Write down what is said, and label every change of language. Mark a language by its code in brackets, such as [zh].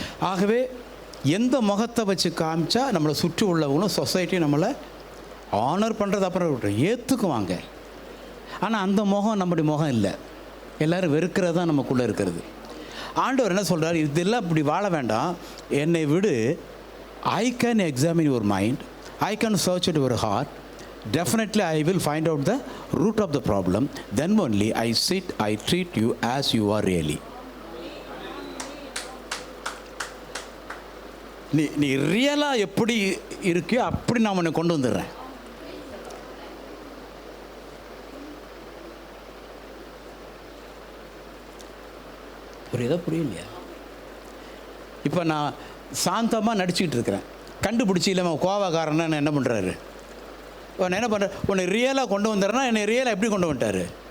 [ta] ஆகவே எந்த முகத்தை வச்சு காமிச்சா நம்மளை சுற்றி உள்ளவங்களும் சொசைட்டி நம்மளை ஆனர் பண்ணுறது அப்புறம் ஏற்றுக்குவாங்க. ஆனால் அந்த முகம் நம்முடைய முகம் இல்லை. எல்லோரும் வெறுக்கிறது தான் நமக்குள்ளே இருக்கிறது. ஆண்டவர் என்ன சொல்கிறார், இதெல்லாம் இப்படி வாழ வேண்டாம், என்னை விடு. [en] I can examine your mind, I can search it your heart, definitely I will find out the root of the problem, then only I treat you as you are really. [ta] நீ ரியலாக எப்படி இருக்கியோ அப்படி நான் உன்னை கொண்டு வந்துடுறேன். புரியுதா புரியலையா? இப்போ நான் சாந்தமாக நடிச்சுக்கிட்டு இருக்கிறேன், கண்டுபிடிச்சி இல்லாமல் கோவாக்காரன்னு என்ன பண்ணுறாரு, உன்னை என்ன பண்ணுற, உன்னை ரியலாக கொண்டு வந்துடுறேன்னா என்னை ரியலாக எப்படி கொண்டு வந்துட்டார்?